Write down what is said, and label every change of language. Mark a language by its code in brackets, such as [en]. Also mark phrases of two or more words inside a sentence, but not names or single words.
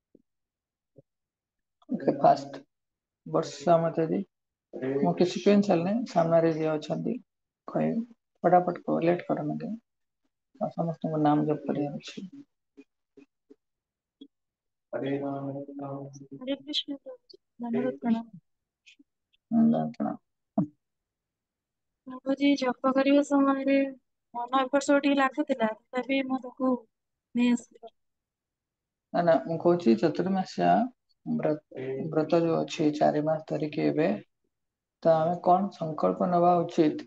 [or] ଫାଷ୍ଟ ବର୍ଷା ମାତାଜୀ, ମୁଁ କିଛି କିଣି ସାରିଲିନି, ସାମ୍ନାରେ ଯିଏ ଅଛନ୍ତି କହିବେ, ଫଟାଫଟ କୁହ, ଲେଟ୍ କରନି ଟିକେ। ସମସ୍ତଙ୍କ ନାମ ଜପ କରିବାର ଅଛି। ହରେ ରାମ ହରେ ରାମ। [hi] हरे कृष्ण प्रभु धन्यवाद प्रणाम। [or] ପ୍ରଣାମ। ପ୍ରଭୁଜୀ ଜପ କରିବା ସମୟରେ ମନ ଏପଟ ସେପଟ ଟିକେ ଲାଗୁଥିଲା, ତଥାପି ମୁଁ ତାକୁ ନେଇ ଆସିଲି। ନା ମୁଁ କହୁଛି ଚତୁର୍ମାସ୍ୟା ବ୍ରତ ଯୋଉ ଅଛି 4 ମାସ ଧରିକି ଏବେ, ତ ଆମେ କଣ ସଂକଳ୍ପ ନେବା ଉଚିତ?